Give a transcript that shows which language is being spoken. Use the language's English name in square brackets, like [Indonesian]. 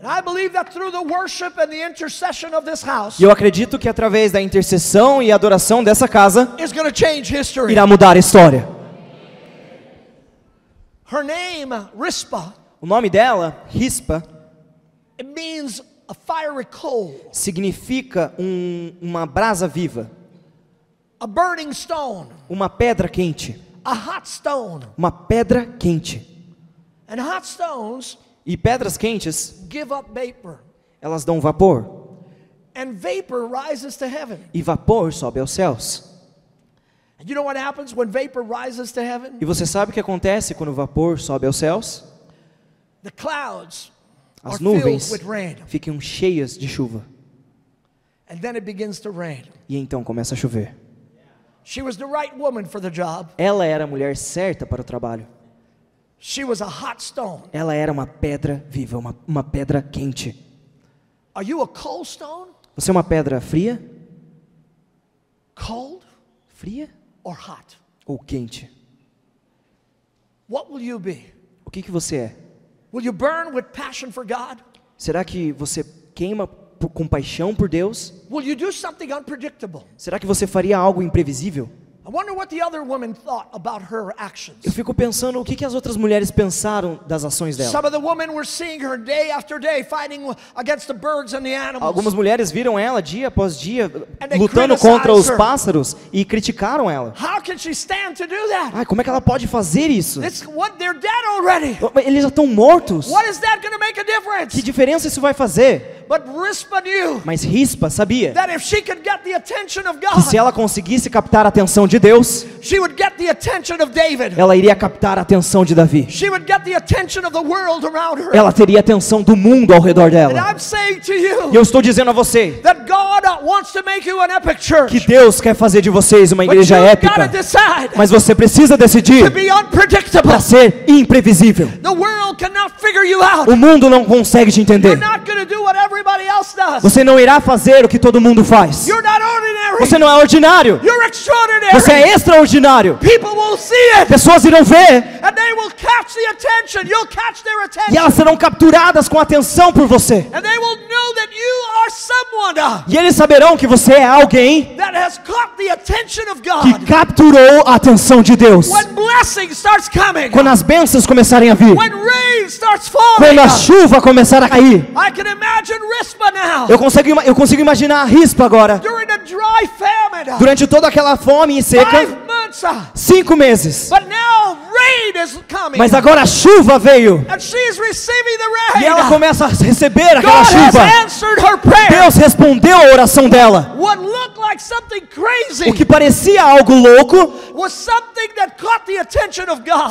[English] And I believe that through the worship and the intercession of this house, [Portuguese] E eu acredito que através da intercessão e adoração dessa casa, [English] is going to change history. [Portuguese] irá mudar a história. [English] Her name, Rizpah, [Portuguese] O nome dela, Rispa, [English] it means a fiery coal, [Portuguese] significa uma brasa viva, [English] a burning stone, [Portuguese] uma pedra quente, [English] a hot stone. [Portuguese] uma pedra quente. [English] And hot stones [Portuguese] E pedras quentes, [English] give up vapor. [Portuguese] elas dão vapor, [English] And vapor rises to heaven. [Portuguese] e vapor sobe aos céus. [English] And you know what happens when vapor rises to heaven? [Portuguese] E você sabe o que acontece quando o vapor sobe aos céus? [English] The clouds [Portuguese] As [English] are filled [Portuguese] nuvens [English] with rain. [Portuguese] ficam cheias de chuva, [English] And then it begins to rain. [Portuguese] e então começa a chover. [English] She was the right woman for the job. [Portuguese] Ela era a mulher certa para o trabalho. [English] She was a hot stone. [Portuguese] Ela era uma pedra viva, uma pedra quente. [English] Are you a cold stone? [Portuguese] Você é uma pedra fria? [English] Cold [Portuguese] Fria [English] or hot? [Portuguese] ou quente? [English] What will you be? [Portuguese] O que você é? [English] Will you burn with passion for God? [Portuguese] Será que você queima com paixão por Deus? [English] Will you do something unpredictable? [Portuguese] Será que você faria algo imprevisível? [English] I wonder what the other women thought about her actions. [Portuguese] Eu fico pensando o que as outras mulheres pensaram das ações dela. [English] Some of the women were seeing her day after day fighting against the birds and the animals. [Portuguese] Algumas mulheres viram ela dia após dia [English] And they [Portuguese] lutando [English] criticized [Portuguese] contra os [English] her. [Portuguese] pássaros e criticaram ela. [English] How can she stand to do that? [Portuguese] Ai, como é que ela pode fazer isso? [English] They're dead already. [Portuguese] Eles já estão mortos. [English] What is that going to make a difference? [Portuguese] Que diferença isso vai fazer? [English] But Rizpah knew [Portuguese] Mas Rispa sabia [English] that if she could get the attention of [Portuguese] que [English] God, [Portuguese] se ela conseguisse captar a atenção de Deus, [English] she would get the attention of David. [Portuguese] ela iria captar a atenção de Davi. [English] She would get the attention of the world around her. [Portuguese] Ela teria a atenção do mundo ao redor [English] And [Portuguese] dela. [English] I'm saying to [Portuguese] E [English] you [Portuguese] eu estou dizendo a você [English] that God wants to make you an epic church. [Portuguese] que Deus quer fazer de vocês uma [English] But [Portuguese] igreja [English] you've got to [Portuguese] épica, [English] decide [Portuguese] mas você precisa [English] to [Portuguese] decidir [English] be unpredictable. [Portuguese] para ser imprevisível. [English] The world cannot figure you out. [Portuguese] O mundo não consegue te [English] You're [Portuguese] entender. [English] not going to do what everybody else does. [Portuguese] Você não irá fazer o que todo mundo faz. [English] You're not ordinary. [Portuguese] Você não é ordinário. [English] You're extraordinary. [Portuguese] Você é extraordinário. [English] People will see it [Portuguese] Pessoas irão ver [English] and they will catch the attention. You'll catch their [Portuguese] e [English] attention. [Portuguese] elas serão capturadas com atenção por você. [English] And they will know that you are someone [Portuguese] E eles saberão que você é alguém [English] that has caught the attention of [Portuguese] que [English] God. [Portuguese] capturou a atenção de Deus. [English] When blessing starts coming, [Portuguese] Quando as bênçãos começarem a vir, [English] when rain starts falling, [Portuguese] quando a chuva começar a cair, [English] I can imagine Rizpah now [Portuguese] eu consigo imaginar a Rispa agora, [English] during a dry famine, [Portuguese] durante toda aquela fome e [English] 5 [Portuguese] seca, [English] months, [Portuguese] 5 meses. [English] but now rain is coming, [Portuguese] Mas agora a chuva veio [English] and she's receiving the [Portuguese] e ela [English] rain. [Portuguese] começa a receber aquela [English] God has [Portuguese] chuva. [English] answered her prayer. [Portuguese] Deus respondeu a oração dela. [English] What looked like something crazy [Portuguese] O que parecia algo louco [English] was something that caught the attention of God.